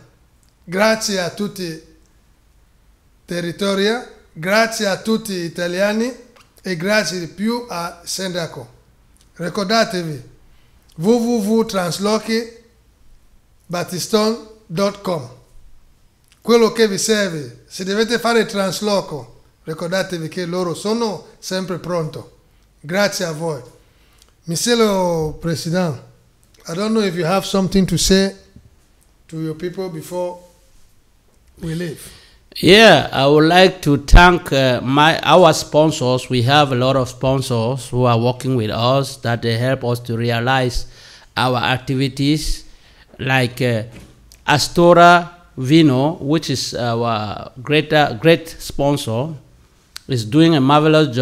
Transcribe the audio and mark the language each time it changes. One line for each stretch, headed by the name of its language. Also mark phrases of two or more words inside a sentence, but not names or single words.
Italian: Grazie a tutti i territori, grazie a tutti gli italiani e grazie di più al sindaco. Ricordatevi www.traslochibattistone.com. Quello che vi serve, se dovete fare trasloco, ricordatevi che loro sono sempre pronti. Grazie a voi.
French: Monsieur le Président,
English: I don't know if you have something to say to your people before we leave. Yeah, I would like to thank our sponsors. We have a lot of sponsors who are working with us, that they help us to realize our activities, like Astora Vino, which is our great sponsor, is doing a marvelous job.